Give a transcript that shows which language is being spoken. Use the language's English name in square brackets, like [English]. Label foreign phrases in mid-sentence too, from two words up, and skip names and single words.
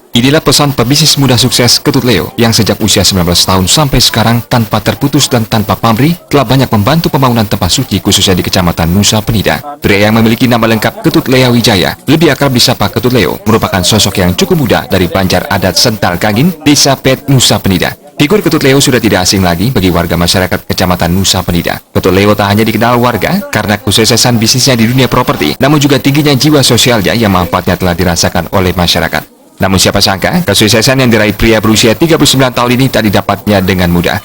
[Indonesian] Inilah pesan pebisnis muda sukses Ketut Leo yang sejak usia 19 tahun sampai sekarang tanpa terputus dan tanpa pamrih telah banyak membantu pembangunan tempat suci khususnya di Kecamatan Nusa Penida. Pria yang memiliki nama lengkap Ketut Leo Wijaya, lebih akrab disapa Ketut Leo, merupakan sosok yang cukup muda dari Banjar Adat Sental Kangin, Desa Pet, Nusa Penida. Figur Ketut Leo sudah tidak asing lagi bagi warga masyarakat Kecamatan Nusa Penida. Ketut Leo tak hanya dikenal warga karena kesuksesan bisnisnya di dunia properti, namun juga tingginya jiwa sosialnya yang manfaatnya telah dirasakan oleh masyarakat. Namun siapa sangka, kesuksesan yang diraih pria berusia 39 tahun ini tak didapatnya dengan mudah.